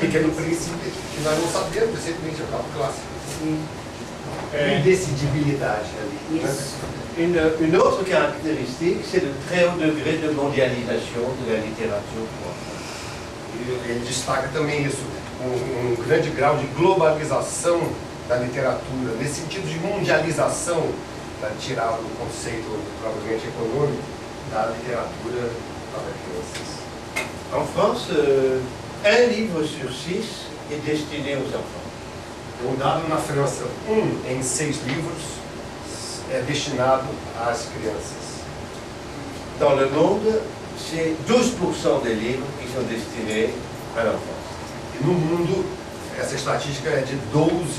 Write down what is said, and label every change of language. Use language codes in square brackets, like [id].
[pt] Pequeno Príncipe, que nós não sabemos, recentemente, é o caso clássico. Sim. Indecidibilidade ali. né? Isso. [fr] Une autre caractéristique, c'est le très haut degré de mondialisation de la littérature pour enfants. [pt] E ele destaca também isso, um grande grau de globalização da literatura, nesse sentido de mundialização, para tirar o conceito propriamente econômico da literatura para crianças. [fr] En France, un livre sur 6 est destiné aux enfants. [pt] Um dado na França, 1 em 6 livros é destinado às crianças. [fr] Dans le monde, c'est 12% des livres qui sont destinés à l'enfance. [pt] E no mundo, essa estatística é de 12%.